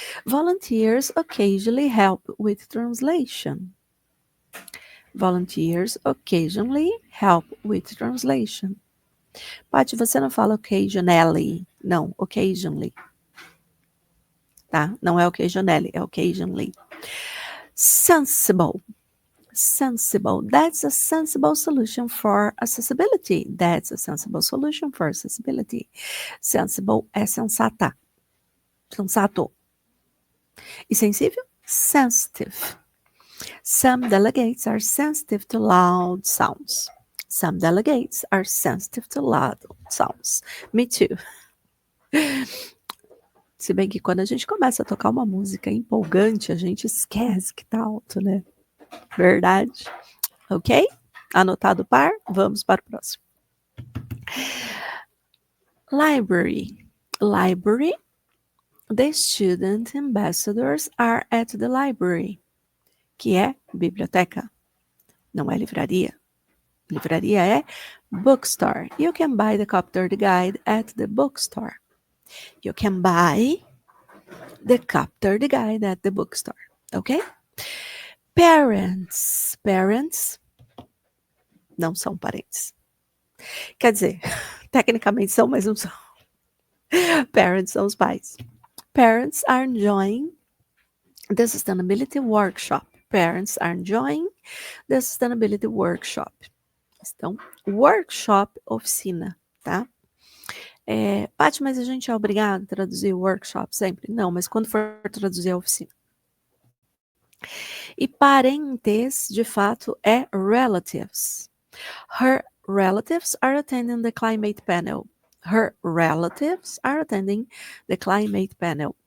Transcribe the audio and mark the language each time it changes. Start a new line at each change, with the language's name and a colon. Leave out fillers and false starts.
English: Volunteers occasionally help with translation. Volunteers occasionally help with translation.
Portuguese: Paty, você não fala occasionally. Não, occasionally. Tá? Não é occasionally, é occasionally.
English: Sensible. That's a sensible solution for accessibility. That's a sensible solution for accessibility.
Portuguese: Sensible é sensata. Sensato. E sensível?
English: Sensitive. Some delegates are sensitive to loud sounds. Some delegates are sensitive to loud sounds. Me too.
Portuguese: Se bem que quando a gente começa a tocar uma música empolgante, a gente esquece que tá alto, né? Verdade. Ok? Anotado o par? Vamos para o próximo.
English: Library. The student ambassadors are at the library.
Portuguese: Que é biblioteca. Não é livraria. Livraria é bookstore.
English: You can buy the Copter the Guide at the bookstore. You can buy the Copter the Guide at the bookstore. ok? Parents.
Portuguese: Parents não são parentes. Quer dizer, tecnicamente são, mas não são. Parents são os pais.
English: Parents are enjoying the sustainability workshop. Parents are enjoying the sustainability workshop.
Portuguese: Então, workshop, oficina, tá? Paty, mas a gente é obrigado a traduzir workshop sempre? Não, mas quando for traduzir a oficina. E parentes, de fato, é relatives.
English: Her relatives are attending the climate panel. Her relatives are attending the climate panel.